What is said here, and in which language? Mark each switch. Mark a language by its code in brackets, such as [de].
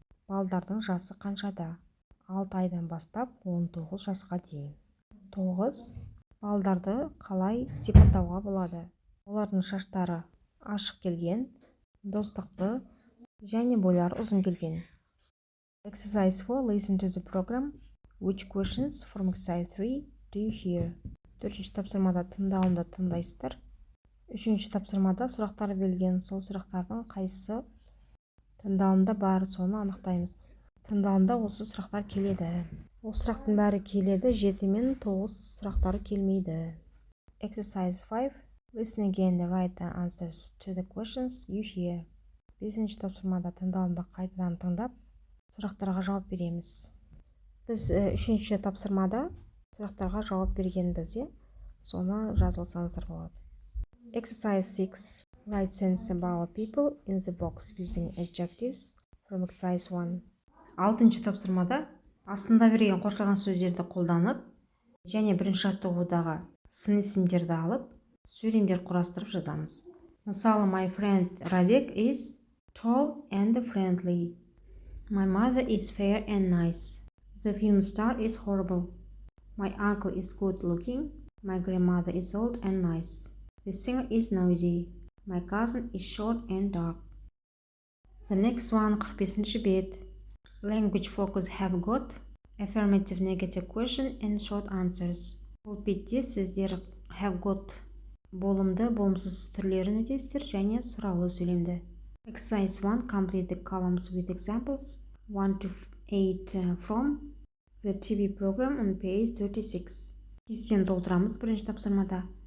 [kk] Балдардың жасы қаншада? 6 айдан бастап 19 жасқа дейін. 9. Балдарды қалай сипаттауға болады? Олардың шаштары ашық келген, достықты және бойлары ұзын келген. [en] Exercise 4. Listen to the program. Which questions from exercise 3 do you hear? [kk] 4-ші тапсырмада тыңдауында тыңдайсыздар. 3-ші тапсырмада сұрақтар берілген, сол сұрақтардың қайсысы тыңдауында бар, соны анықтаймыз. Тыңдауында осы сұрақтар келеді. Осы сұрақтың бәрі келеді, 7 мен 9 сұрақтары келмейді. [en] Exercise 5. Listen again and write the answers to the questions you hear. [kk] 5-ші тапсырмада тыңдауында қайтадан тыңдап, сұрақтарға жауап береміз. Біз 3-ші тапсырмада сұрақтарға жауап бергенбіз, соны жазып алсаңыздар болады. [en] Exercise 6. Write sentences about people in the box using adjectives from exercise 1. [kk] 6-ші тапсырмада астында берген қоршаған сөздерді қолданып, және бірінші жаттығудағы сын есімдерді алып, сөйлемдер құрастырып жазамыз. [en] Мысалы, my friend Radek is tall and friendly. My mother is fair and nice. The film star is horrible. My uncle is good looking. My grandmother is old and nice. The singer is noisy. My cousin is short and dark. The next one [kk] 45-ші бет. [en] Language focus have got affirmative negative question and short answers. [kk] Бұл бетте сіздер have got болымды, болымсыз түрлерін өтесіздер және сұраулы сөйлемді. [en] Exercise 1. Complete the columns with examples 1 to 8 from the TV program on page 36. [kk] Кестені толтырамыз бірінші тапсырмада.